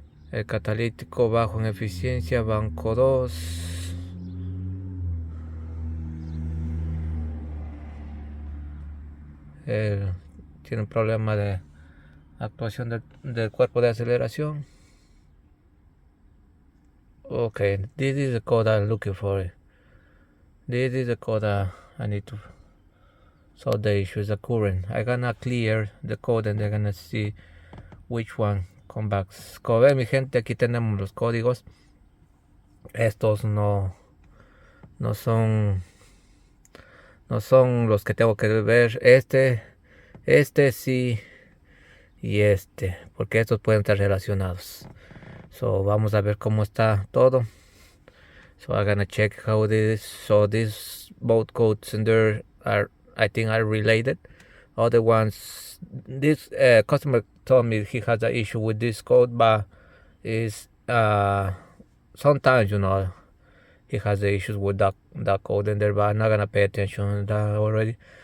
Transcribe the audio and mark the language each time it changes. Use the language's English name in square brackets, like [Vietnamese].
[Spanish] El catalítico bajo en eficiencia, banco 2. Tiene un problema de actuación del cuerpo de aceleración. [English] Okay, this is the code I'm looking for. This is the code I need to solve the issue. The current. I'm gonna clear the code and they're gonna see which one come back. [Spanish] Como ven, mi gente, aquí tenemos los códigos. Estos no son los que tengo que ver. Este sí y porque estos pueden estar relacionados. So vamos a ver cómo está todo. [English] So I'm gonna check how this. So these both codes in there I think are related. Other ones, this customer told me he has an issue with this code, but is sometimes he has the issues with that code in there, but I'm not gonna pay attention to that already.